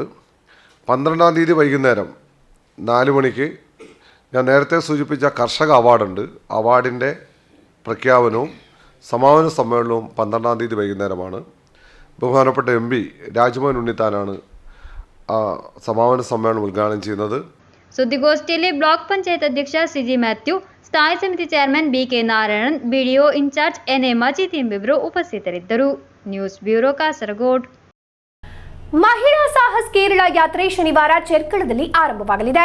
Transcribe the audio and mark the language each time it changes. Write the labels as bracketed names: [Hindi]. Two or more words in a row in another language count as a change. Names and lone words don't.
[Malayalam] 12-ാം തീയതി വൈകുന്നേരം 4 മണിക്ക് ഞാൻ നേരത്തെ സൂചിപ്പിച്ച കർഷക അവാർഡുണ്ട്. അവാർഡിൻ്റെ പ്രഖ്യാപനവും സമാപന സമ്മേളനവും 12-ാം തീയതി വൈകുന്നേരമാണ്. ബഹുമാനപ്പെട്ട MP രാജ്മോഹൻ ഉണ്ണിത്താനാണ് ആ സമാപന സമ്മേളനം ഉദ്ഘാടനം ചെയ്യുന്നത്. [Kannada] ಸುದ್ದಿಗೋಷ್ಠಿಯಲ್ಲಿ ಬ್ಲಾಕ್ ಪಂಚಾಯತ್ ಅಧ್ಯಕ್ಷ ಸಿಜಿ ಮ್ಯಾಥ್ಯೂ, ಸ್ಥಾಯಿ ಸಮಿತಿ ಚೇರ್ಮನ್ ಬಿಕೆ ನಾರಾಯಣನ್, [English] BDO in-charge [Kannada] ಎನ್ಎ ಮಜೀದ್ ಎಂಬಿವರು ಉಪಸ್ಥಿತರಿದ್ದರು. ನ್ಯೂಸ್ ಬ್ಯೂರೋ, ಕಾಸರಗೋಡು. ಮಹಿಳಾ ಸಾಹಸ್ ಕೇರಳ ಯಾತ್ರೆ ಶನಿವಾರ ಚೆರ್ಕಳದಲ್ಲಿ ಆರಂಭವಾಗಲಿದೆ.